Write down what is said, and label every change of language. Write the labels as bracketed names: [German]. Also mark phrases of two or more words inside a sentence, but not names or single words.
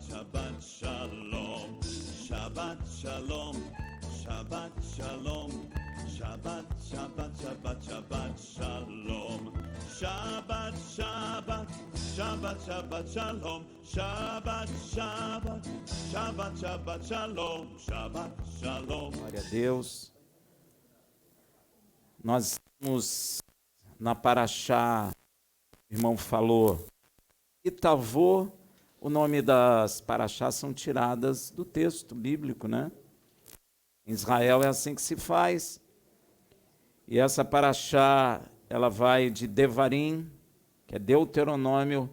[Hebrew] שבת שלום, שבת שלום, שבת שלום, שבת, שבת, שבת, שבת שלום, שבת, שבת, שבת, שבת שלום, שבת, שבת, שבת, שבת שלום, שבת שלום. [Portuguese] Glória a Deus. Nós estamos na Paraxá, o irmão falou, Itavô, o nome das Paraxás são tiradas do texto bíblico, né? Em Israel é assim que se faz. E essa Paraxá, ela vai de Devarim, que é Deuteronômio.